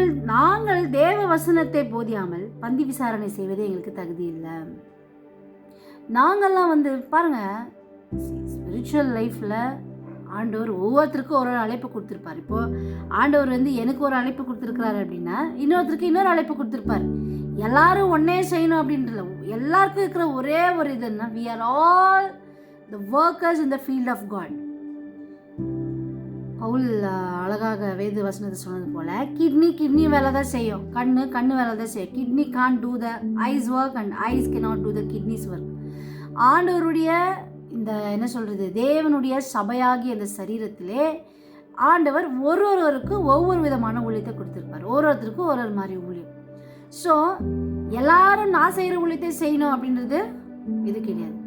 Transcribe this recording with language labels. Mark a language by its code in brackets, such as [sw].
[ta] நாங்கள் தேவ வசனத்தை போதியாமல் பந்தி விசாரணை செய்வதே எங்களுக்கு தகுதி இல்லை. நாங்கள்லாம் வந்து பாருங்கள், ஸ்பிரிச்சுவல் லைஃப்பில் ஆண்டவர் ஒவ்வொருத்தருக்கும் ஒரு அழைப்பு கொடுத்துருப்பார். இப்போது ஆண்டவர் வந்து எனக்கு ஒரு அழைப்பு கொடுத்துருக்குறாரு அப்படின்னா இன்னொருத்தருக்கு இன்னொரு அழைப்பு கொடுத்துருப்பார். எல்லாரும் ஒன்றே செய்யணும் அப்படின்றல, எல்லாருக்கும் இருக்கிற ஒரே ஒரு இதுன்னா [en] we are all the workers in the field of God. [ta] Pavul அழகாக வேத வசனத்தை சொன்னது போல் கிட்னி வேலை தான் செய்யும், கண்ணு வேலை தான் செய்யும். [en] Kidney can't do the eyes work and eyes cannot do the kidneys work. [ta] ஆண்டவருடைய இந்த என்ன சொல்கிறது, தேவனுடைய சபையாகிய அந்த சரீரத்திலே ஆண்டவர் ஒருவருக்கும் ஒவ்வொரு விதமான ஊழியத்தை கொடுத்துருப்பார். ஒருத்தருக்கும் ஒரு மாதிரி ஊழியம். ஸோ எல்லாரும் நான் செய்கிற ஊழியத்தை செய்யணும் அப்படின்றது இது கிடையாது.